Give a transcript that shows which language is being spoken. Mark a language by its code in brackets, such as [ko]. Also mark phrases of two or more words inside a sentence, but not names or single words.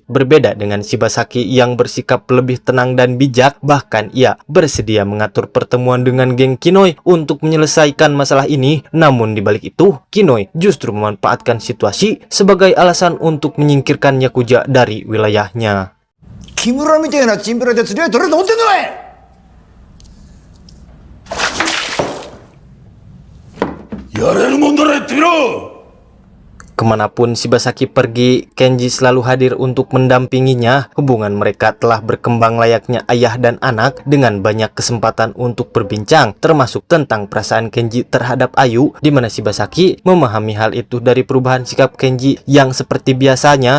[id] Berbeda dengan Shibasaki yang bersikap lebih tenang dan bijak, bahkan ia bersedia mengatur pertemuan dengan geng Kinoi untuk menyelesaikan masalah ini. Namun di balik itu, Kinoi justru memanfaatkan situasi sebagai alasan untuk menyingkirkan Yakuza dari wilayahnya. [ja] 木村みたいなチンピラで釣り合い取れると思ってんのかい。やれるもんならやってみろ。 [id] Kemanapun Shibasaki pergi, Kenji selalu hadir untuk mendampinginya. Hubungan mereka telah berkembang layaknya ayah dan anak dengan banyak kesempatan untuk berbincang, termasuk tentang perasaan Kenji terhadap Ayu, di mana Shibasaki memahami hal itu dari perubahan sikap Kenji yang seperti biasanya.